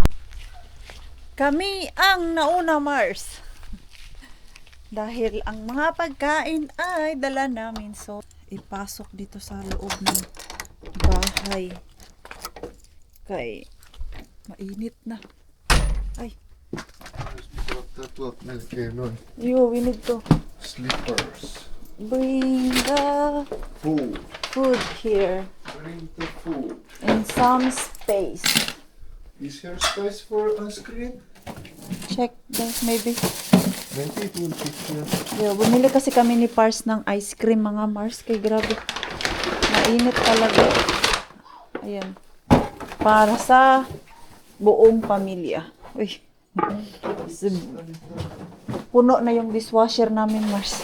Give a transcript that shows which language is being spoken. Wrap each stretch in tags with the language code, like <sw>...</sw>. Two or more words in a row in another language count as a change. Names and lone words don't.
<tl>Kami ang nauna, Mars. Dahil ang mga pagkain ay dala namin. So, ipasok dito sa loob ng bahay. Kay mainit na. Ay,</tl> <fi>Tuot melkein noin.</fi> <en>we need to Slippers. bring the Food. food here Bring the food. in some space. Is here space for a screen? Check this maybe. Maybe it will fit here. Yeah,</en> <tl>bumili kasi kami ni Pars ng</tl> <en>ice cream</en> <tl>mga Mars. Kay grabe. Mainit talaga. Ayan. Para sa buong pamilya. Uy. Puno na yung dishwasher namin, Mars.</tl>